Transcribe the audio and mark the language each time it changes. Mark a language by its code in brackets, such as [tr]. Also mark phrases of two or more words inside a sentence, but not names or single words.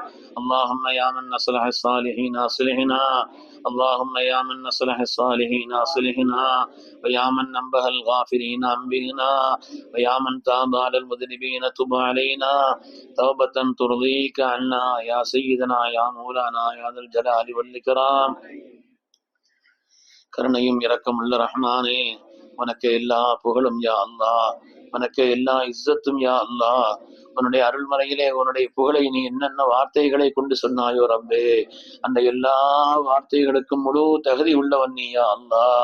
[ar] اللهم يا من أصلح الصالحين أصلحنا، اللهم يا من أصلح الصالحين أصلحنا، ويا من أنبه الغافلين أنبهنا، ويا من تاب على المذنبين تب علينا توبة ترضيك عنا يا سيدنا يا مولانا يا ذا الجلال والإكرام. [ta] கருணையும் இரக்கமுள்ள ரஹ்மானே, உனக்கு எல்லா புகழும் [ar] يا الله, [ta] உனக்கு எல்லா இஸ்ஸத்தும் [ar] يا الله. [ta] உன்னுடைய அருள்மறையிலே உன்னுடைய புகழை நீ என்னென்ன வார்த்தைகளை கொண்டு சொன்னாயோ ரப்பே, அந்த எல்லா வார்த்தைகளுக்கும் முழு தகுதி உள்ளவன் நீ [ar] يا الله.